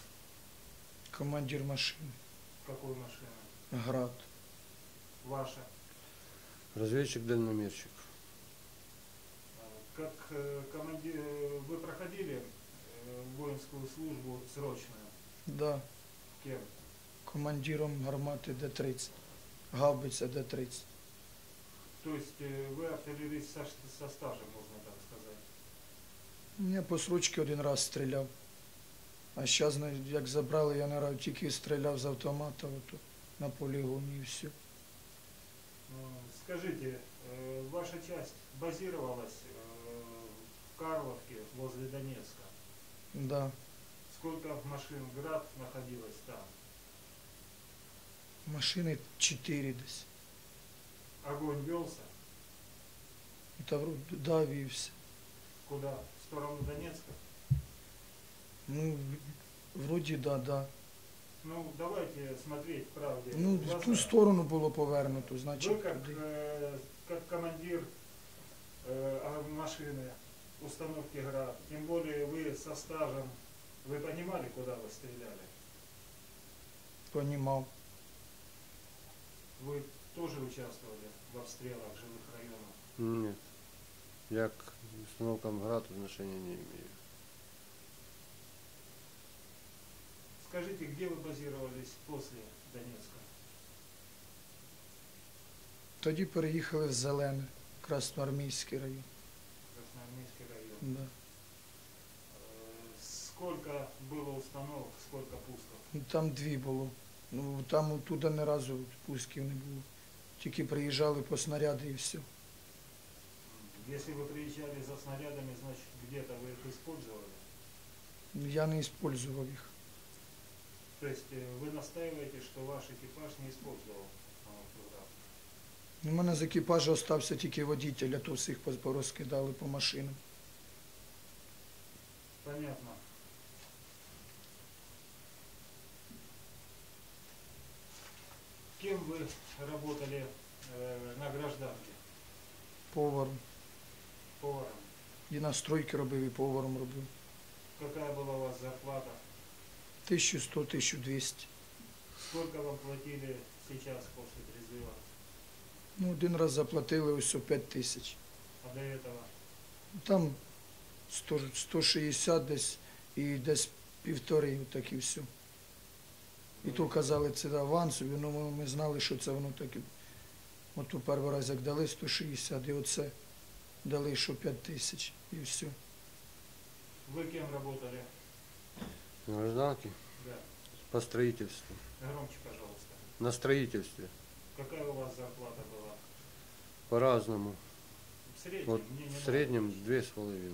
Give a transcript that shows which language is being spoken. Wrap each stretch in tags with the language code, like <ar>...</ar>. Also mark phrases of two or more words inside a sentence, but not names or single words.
<uk>Командир машини.</uk> <ru>Какой машины? Град. Ваша? Разведчик-дальномерщик. Как командир, вы проходили воинскую службу срочную? Да. Кем?</ru> <uk>Командиром гармати Д-30. Гаубиця Д-30.</uk> <ru>То есть вы артиллерист со стажем, можно так сказать?</ru> <uk>Я по срочці один раз стріляв. А зараз, як забрали, я тільки стріляв з автомата на полігоні і все.</uk> <ru>Скажите, ваша часть базировалась в Карловке, возле Донецка? Да. Сколько машин «Град» находилось там?</ru> <uk>Машини 4 десь.</uk> <ru>Огонь велся?</ru> <uk>Та да, вівся.</uk> <ru>Куда? В сторону Донецка?</ru> <uk>Ну, вроді да.</uk> <ru>Ну, давайте смотреть правде.</ru> <uk>Ну, в ту сторону було повернуто, значить.</uk> <ru>Вы как командир машины установки «Град», тем более вы со стажем, вы понимали, куда вы стреляли?</ru> <uk>Понімав.</uk> <ru>Вы тоже участвовали в обстрелах жилых районов? Нет. Я к установкам ГРАД отношения не имею. Скажите, где вы базировались после Донецка?</ru> <uk>Тоді переїхали в Зелене, Красноармійський район.</uk> <ru>Красноармейский район. Да. Сколько было установок, сколько пусков?</ru> <uk>Ну, там 2 було. Ну, там оттуда ні разу пусків не було. Тільки приїжджали по снаряди і все.</uk> <ru>Если вы приезжали за снарядами, значит где-то вы их использовали?</ru> <uk>Я не використовував їх.</uk> <ru>То есть вы настаиваете, что ваш экипаж не использовал «Град»?</ru> <uk>У мене з екіпажу залишився тільки водитель, а то всіх порозкидали по машинам.</uk> <ru>Понятно. Кем вы работали на гражданке? Поваром. Поваром.</ru> <uk>І на стройки робив, і поваром робив.</uk> <ru>Какая была у вас зарплата? 1100-1200. Сколько вам платили сейчас после призыва?</ru> <uk>Ну, один раз заплатили ось 5000.</uk> <ru>А до этого?</ru> <uk>Там 160 десь і десь 1,5, так і все. І то казали, це авансові, ну ми знали, що це воно таке. От у перший раз як дали 160, і оце дали, що 5000, і все.</uk> <ru>Вы кем работали? Гражданки Да. по строительству. Громче, пожалуйста. На строительстве. Какая у вас зарплата была? По-разному. В среднем? Вот Мне не в надо. среднем 2,5.</ru>